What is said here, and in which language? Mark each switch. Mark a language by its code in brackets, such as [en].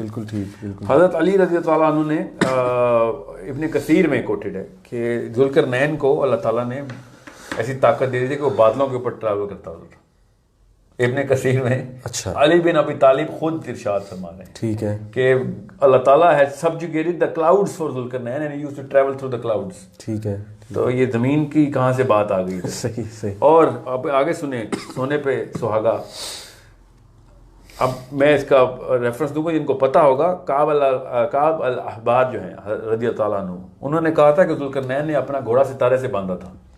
[ur] بالکل ٹھیک, بالکل. حضرت علی رضی اللہ عنہ نے ابن کثیر میں کوٹڈ ہے کہ ذوالقرنین کو اللہ تعالیٰ نے ایسی طاقت دے دی تھی کہ وہ بادلوں کے اوپر ٹریول کرتا تھا. ابن کثیر میں اچھا علی بن ابی طالب خود ارشاد فرما رہے ہیں, ٹھیک ہے, کہ [en] اللہ تعالیٰ has subjugated the clouds for Zulqarnain and he used to travel through the clouds. [ur] ٹھیک ہے, تو یہ زمین کی کہاں سے بات آ گئی. صحیح. اور اب آگے سنیں, سونے پہ سہاگا. اب میں اس کا ریفرنس دوں گا جن کو پتہ ہوگا. کعب الاحبار جو ہیں رضی اللہ تعالیٰ عنہ, انہوں نے کہا تھا کہ ذوالقرنین نے اپنا گھوڑا ستارے سے باندھا تھا.